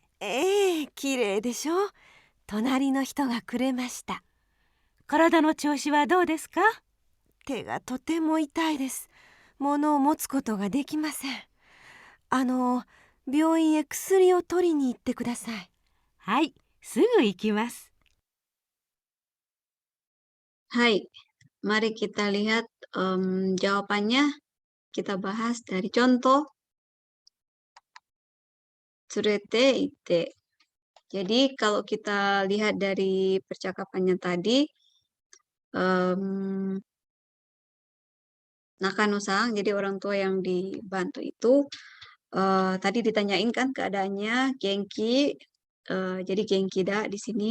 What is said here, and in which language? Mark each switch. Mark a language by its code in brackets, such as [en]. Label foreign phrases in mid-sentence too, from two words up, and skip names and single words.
[ja] 綺麗でしょ。隣の人がくれました。体の調子はどうですか？手がとても痛いです。物を持つことができません。病院へ薬を取りに行ってください。はい、すぐ行きます。 [id] Hai, mari kita lihat jawabannya. Kita bahas dari contoh. [ja] 連れていて. [id] Jadi kalau kita lihat dari percakapannya tadi, Nakano-san, jadi orang tua yang dibantu itu, tadi ditanyain kan keadaannya, Genki, jadi Genkida di sini.